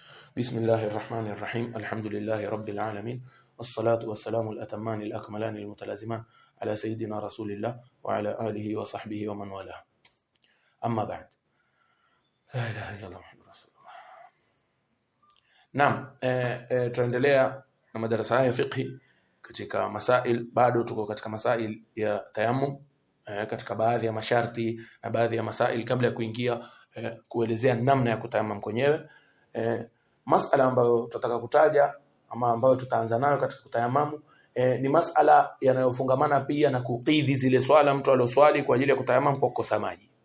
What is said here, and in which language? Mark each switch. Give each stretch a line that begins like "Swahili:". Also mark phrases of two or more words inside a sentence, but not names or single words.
Arabic: بسم الله الرحمن الرحيم. الحمد لله رب العالمين، والصلاة والسلام الأتمان الأكملان المتلازمان على سيدنا رسول الله وعلى آله وصحبه ومن والاه. أما بعد، لا إله إلا الله محمد رسول الله.
Swahili: Naam, tunaendelea na madarasa haya fiqhi katika masail. Bado tuko katika masail ya tayammum, katika baadhi ya masharti na baadhi ya masail kabla ya kuingia kuelezea namna ya kutayammum kwenyewe. Masala ambayo tutataka kutaja ama ambayo tutaanza nayo katika kutayammum ni masala yanayofungamana pia na kukidhi zile swala mtu aliyoswali kwa ajili ya kutayammum kwa kukosa maji.